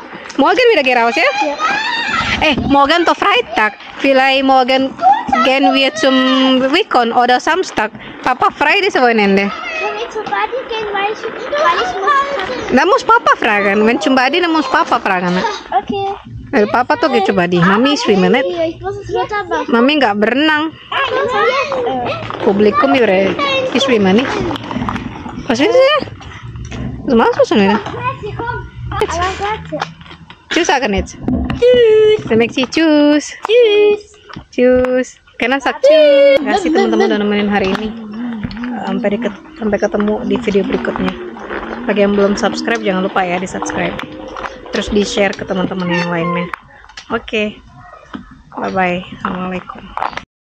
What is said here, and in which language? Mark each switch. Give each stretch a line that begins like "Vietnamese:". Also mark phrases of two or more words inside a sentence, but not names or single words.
German: Morgen wieder gehen raus, ja? Morgen doch Freitag. Vielleicht morgen gehen wir zum Weekend oder Samstag. Papa frei dieses Wochenende. Können wir zur Party gehen, weil ich muss. Dann muss Papa fragen. Wenn zum Badi, dann muss Papa fragen. Okay.
Indonesian: Papa tuh kayak coba di Mami
German: schwimmen nicht.
Indonesian: Mami nggak berenang.
German: Publikum ya, ich schwimme nicht. Was willst du denn? Was machst du schon wieder? Tschüss sagen jetzt. Tschüss. Dann Maxi, tschüss. Tschüss. Tschüss. Kena sak tschüss.
Indonesian: Terima kasih teman-teman udah nemenin hari ini. Sampai ketemu di video berikutnya. Bagi yang belum subscribe jangan lupa ya di subscribe. Terus di share ke teman-teman yang lainnya. Oke.
English: Bye bye.
Indonesian: Assalamualaikum.